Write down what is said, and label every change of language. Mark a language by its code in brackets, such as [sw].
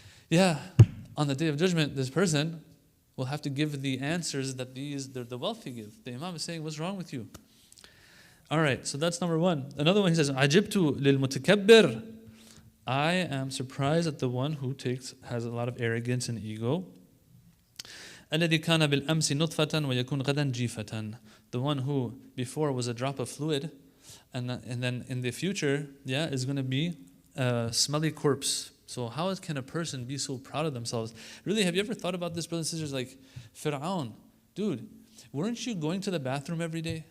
[en] Yeah, on the day of judgment, this person will have to give the answers that the wealthy give. The Imam is saying, what's wrong with you? All right, so that's number one. Another one, he says, [ar] عَجِبْتُ لِلْمُتَكَبِّرِ. [en] I am surprised at the one who has a lot of arrogance and ego. [ar] الذي كان بالأمس نطفة ويكون غدا جيفة. [en] The one who before was a drop of fluid, and then in the future, is going to be a smelly corpse. So how can a person be so proud of themselves? Really, have you ever thought about this, brothers and sisters? Like, Fir'aun, dude, weren't you going to the bathroom every day?